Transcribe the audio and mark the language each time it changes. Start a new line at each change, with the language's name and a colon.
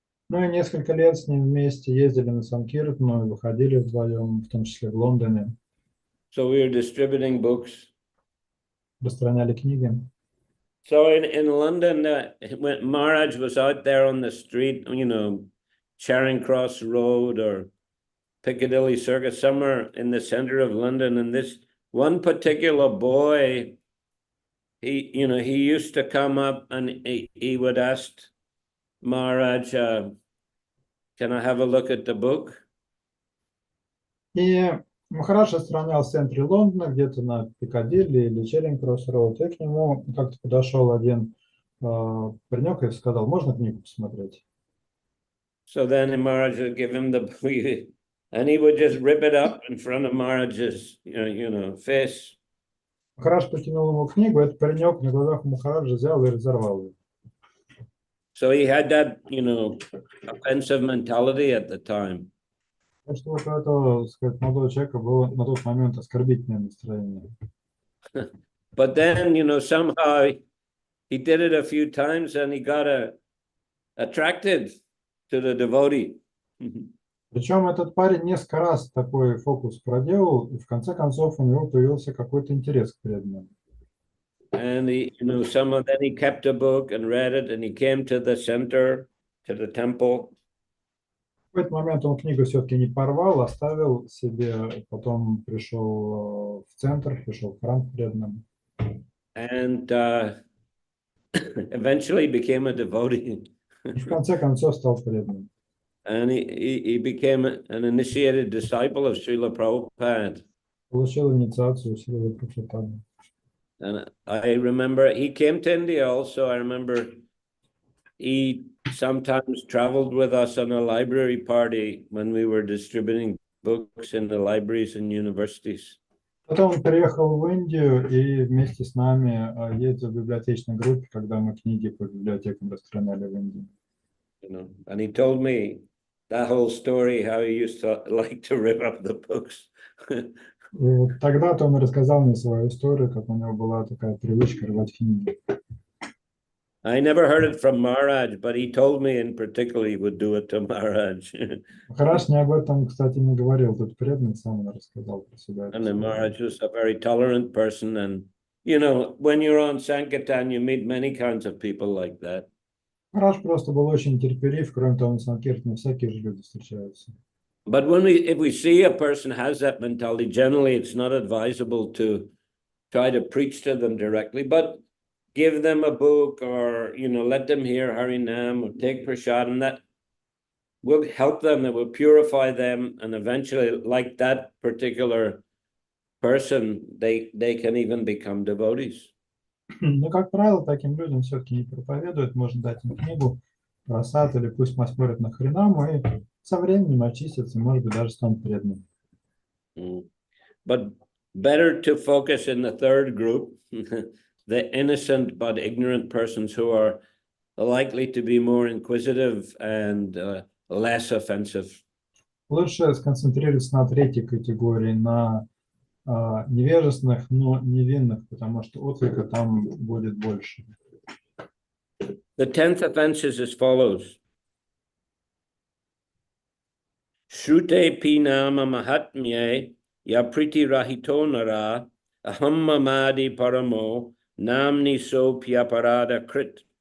Russian: Ну и несколько лет с ним вместе ездили на Санкиртану и выходили вдвоем, в том числе в Лондоне.
English: So we were distributing books.
Russian: Распространяли книги.
English: So in London, when Maharaj was out there on the street, you know, Charing Cross Road or Piccadilly Circus, somewhere in the center of London, and this one particular boy, he used to come up and he would ask Maharaj, can I have a look at the book?
Russian: И Махарадж распространял в центре Лондона, где-то на Пикадилли или Черинг-Кросс-Роуд, и к нему как-то подошел один паренек и сказал, можно книгу посмотреть?
English: So then Maharaj would give him the book, and he would just rip it up in front of Maharaj's, face.
Russian: Махарадж протянул ему книгу, этот паренек на глазах Махараджа взял и разорвал ее.
English: So he had that, offensive mentality at the time.
Russian: Так что вот у этого, сказать, молодого человека было на тот момент оскорбительное настроение.
English: But then, somehow he did it a few times and he got attracted to the devotee.
Russian: Причем этот парень несколько раз такой фокус проделал, и в конце концов у него появился какой-то интерес к преданным.
English: And then he kept a book and read it, and he came to the center, to the temple.
Russian: В какой-то момент он книгу все-таки не порвал, оставил себе, потом пришел в центр, пришел в храм к преданным.
English: And eventually became a devotee.
Russian: И в конце концов стал преданным.
English: And he became an initiated disciple of Srila Prabhupada.
Russian: Получил инициацию Шрилы Прабхупады.
English: And I remember he came to India also. I remember he sometimes traveled with us on a library party when we were distributing books in the libraries and universities.
Russian: Потом он приехал в Индию и вместе с нами ездил в библиотечной группе, когда мы книги по библиотекам распространяли в Индии.
English: And he told me that whole story, how he used to like to rip up the books.
Russian: И вот тогда-то он рассказал мне свою историю, как у него была такая привычка рвать книги.
English: I never heard it from Maharaj, but he told me in particular he would do it to Maharaj.
Russian: Махарадж мне об этом, кстати, не говорил. Тут преданный сам рассказал про себя.
English: And then Maharaj was a very tolerant person. And, when you're on Sankirtan, you meet many kinds of people like that.
Russian: Махарадж просто был очень терпелив. Кроме того, на Санкиртане всякие же люди встречаются.
English: But if we see a person has that mentality, generally it's not advisable to try to preach to them directly, but give them a book or, let them hear Harinam or take prasad, and that will help them, that will purify them, and eventually, like that particular person, they can even become devotees.
Russian: Но, как правило, таким людям все-таки не проповедуют. Можно дать им книгу, просад, или пусть посмотрят на Харинаму, и со временем очистятся, может быть, даже станут преданными.
English: But better to focus in the third group, the innocent but ignorant persons who are likely to be more inquisitive and less offensive.
Russian: Лучше сконцентрироваться на третьей категории, на невежественных, но невинных, потому что отклика там будет больше.
English: The 10th offense is as follows.
Sanskrit: Shrute pinama mahatmye yapriti rahito nara ahammamadi paramo namni so pyaparada krit.